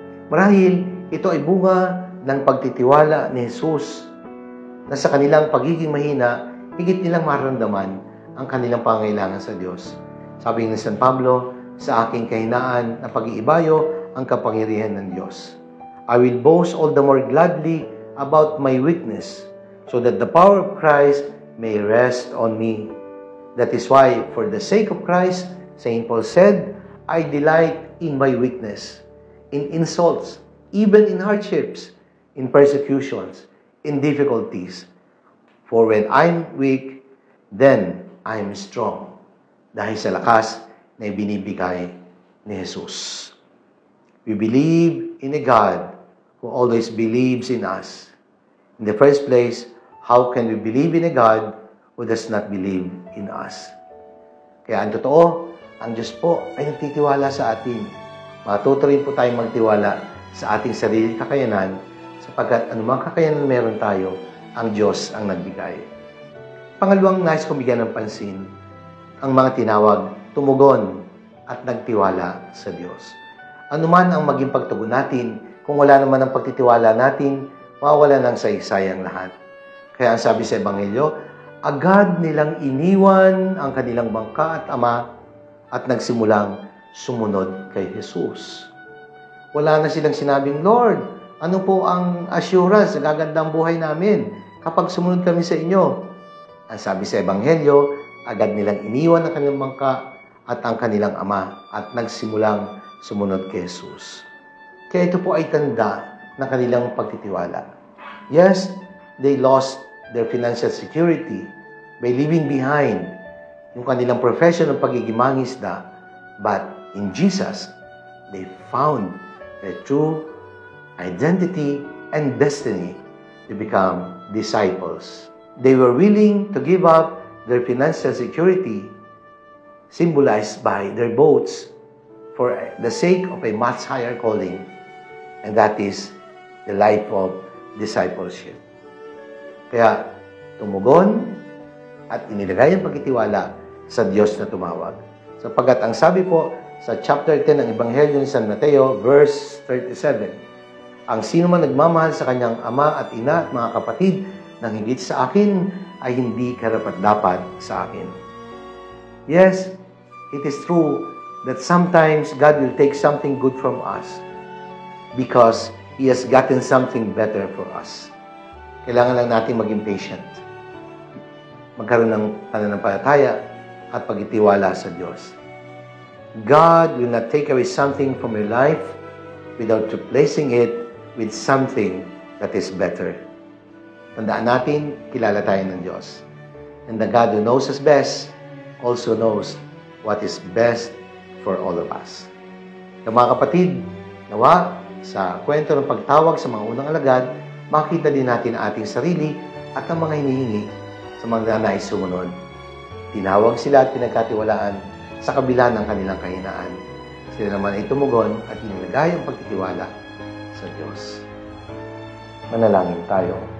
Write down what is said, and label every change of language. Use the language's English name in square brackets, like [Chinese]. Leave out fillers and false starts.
[Filipino] Marahil, ito ay bunga ng pagtitiwala ni Jesus na sa kanilang pagiging mahina, higit nilang maramdaman ang kanilang pangangailangan sa Diyos. Sabi ni San Pablo, sa aking kahinaan na pag-iibayo ang kapangyarihan ng Diyos. [English] I will boast all the more gladly about my weakness, so that the power of Christ may rest on me. That is why, for the sake of Christ, St. Paul said, I delight in my weakness, in insults, even in hardships, in persecutions, in difficulties. For when I'm weak, then I'm strong. [Filipino] Dahil sa lakas na ibinibigay ni Jesus. [English] We believe in a God who always believes in us. In the first place, how can we believe in a God who does not believe in us? [Filipino] Kaya ang totoo, ang Diyos po ay nagtitiwala sa atin. Matuto rin po tayong magtiwala sa ating sarili kakayanan sapagkat anumang kakayanan meron tayo, ang Diyos ang nagbigay. Pangalawang nais kong bigyan ng pansin, ang mga tinawag, tumugon at nagtiwala sa Diyos. Anuman ang maging pagtugon natin, kung wala naman ang pagtitiwala natin, mawawala ng saysayang lahat. Kaya ang sabi sa Ebanghelyo, agad nilang iniwan ang kanilang bangka at ama at nagsimulang sumunod kay Jesus. Wala na silang sinabing, Lord, ano po ang assurance na gagandang buhay namin kapag sumunod kami sa inyo? Ang sabi sa Ebanghelyo, agad nilang iniwan ang kanilang bangka at ang kanilang ama at nagsimulang sumunod kay Jesus. Kaya ito po ay tanda ng kanilang pagtitiwala. [English] Yes, they lost their financial security by leaving behind [Filipino] yung kanilang profession ng pagiging mangisda, [English] but in Jesus, they found their true identity and destiny to become disciples. They were willing to give up their financial security, symbolized by their boats, for the sake of a much higher calling, and that is the life of discipleship. [Filipino] Kaya tumugon at inilagay ang pagtitiwala sa Diyos na tumawag. Sapagkat ang sabi po sa chapter 10 ng Ebanghelyo ni San Mateo, verse 37, ang sino man nagmamahal sa kanyang ama at ina at mga kapatid nang higit sa akin ay hindi karapat-dapat sa akin. [English] Yes, it is true that sometimes God will take something good from us because He has gotten something better for us. [Filipino] Kailangan lang natin maging patient. Magkaroon ng pananampalataya at pagtitiwala sa Diyos. [English] God will not take away something from your life without replacing it with something that is better. [Filipino] Tandaan natin, kilala tayo ng Diyos. [English] And the God who knows us best also knows what is best for all of us. [Filipino] Kaya mga kapatid, nawa sa kwento ng pagtawag sa mga unang alagad, makita din natin ang ating sarili at ang mga hinihingi sa mga nais sumunod. Tinawag sila at pinagkatiwalaan sa kabila ng kanilang kahinaan. Sila naman ay tumugon at inilagay ang pagtitiwala sa Diyos. Manalangin tayo.